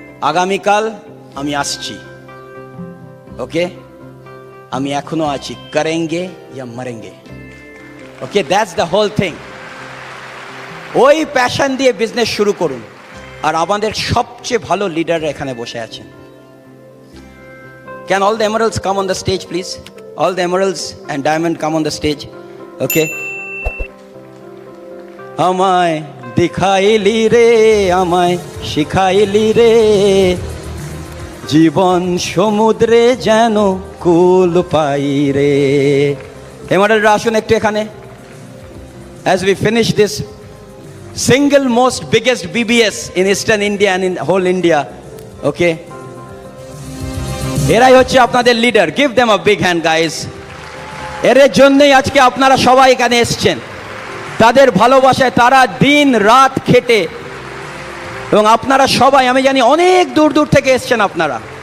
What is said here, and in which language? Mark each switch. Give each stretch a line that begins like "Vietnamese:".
Bangla: আগামীকাল আমি আসছি, ওকে? আমি এখনো আছি,
Hindi: করেঙ্গে ইয়া মরেঙ্গে,
Bangla: ওকে?
English: That's the whole thing.
Bangla: ওই প্যাশন দিয়ে বিজনেস শুরু করুন। আর আমাদের সবচেয়ে ভালো লিডাররা এখানে বসে আছেন।
English: Can all the emeralds come on the stage, please? All the emeralds and diamond come on the stage, okay?
Bangla: আমায় দেখাইলি রে, আমায় শিখাইলি রে, জীবন সমুদ্রে যেন কুল পাই রে। এমারেলরা আসুন একটু এখানে।
English: As we finish this single most biggest BBS in Eastern India and in whole India.
Bangla: Okay, এরাই হচ্ছে আপনাদের leader.
English: Give them a big hand guys.
Bangla: এর জন্যই আজকে আপনারা সবাই এখানে এসছেন। তাদের ভালোবাসায় তারা দিন রাত খেটে, এবং আপনারা সবাই আমি জানি অনেক দূর দূর থেকে এসছেন আপনারা।